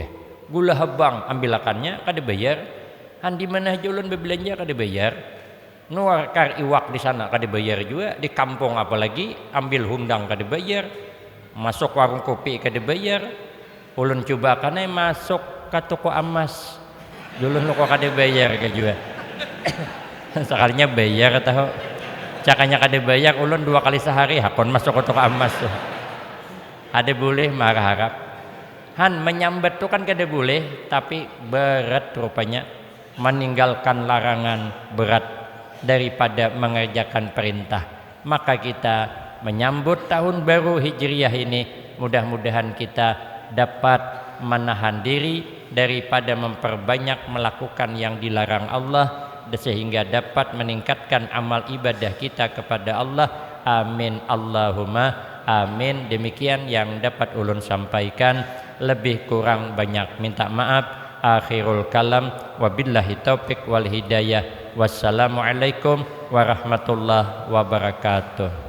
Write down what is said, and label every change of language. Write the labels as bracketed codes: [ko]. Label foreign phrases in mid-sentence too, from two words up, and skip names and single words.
[bjn] gula habang ambilakannya kada bayar han di mana aja ulun berbelanja kada bayar nuarkar iwak di sana kada bayar juga di kampung apalagi ambil hundang kada bayar masuk warung kopi kada bayar ulun coba karena masuk ke toko emas ulun kok kada bayar ka juga sekalinya bayar tahu cakanya kada bayar ulun 2 kali sehari hakon masuk ke toko emas ada boleh marah harap han menyambat tu kan kada boleh tapi berat rupanya meninggalkan larangan berat [id] daripada mengerjakan perintah maka kita menyambut tahun baru Hijriah ini mudah-mudahan kita dapat menahan diri daripada memperbanyak melakukan yang dilarang Allah sehingga dapat meningkatkan amal ibadah kita kepada Allah [ar] آمين اللهم آمين [id] demikian yang dapat ulun sampaikan lebih kurang banyak minta maaf [ar] آخر الكلام وبالله التوفيق والهداية والسلام عليكم ورحمة الله وبركاته.